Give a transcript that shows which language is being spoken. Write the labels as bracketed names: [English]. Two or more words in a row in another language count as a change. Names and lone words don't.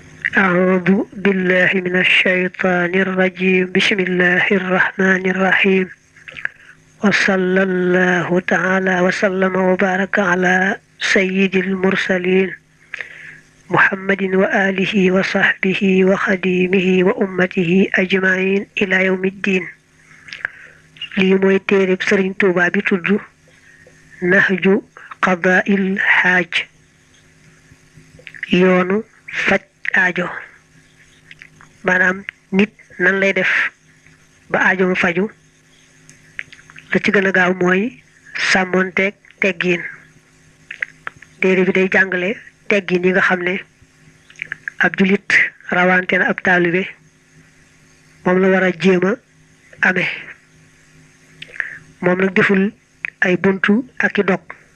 [Arabic] أعوذ بالله من الشيطان الرجيم بسم الله الرحمن الرحيم وصلى الله تعالى وسلم وبارك على سيد المرسلين محمد وآله وصحبه وخديمه وأمته أجمعين إلى يوم الدين [Wolof] lii mooy téereb Sëriñ Tuubaa bi tudd Nahju Qadaa'il Haaj yoonu faj aajo maanaam nit nan lay def ba aajoom faju la ci gën a gaaw mooy sàmmoonteeg teggiin téere bi day jàngale teggiin yi nga xam ne ab julit rawante na ab taalibe moom la war a jéem a amee moom nag deful ay buntu ak i dog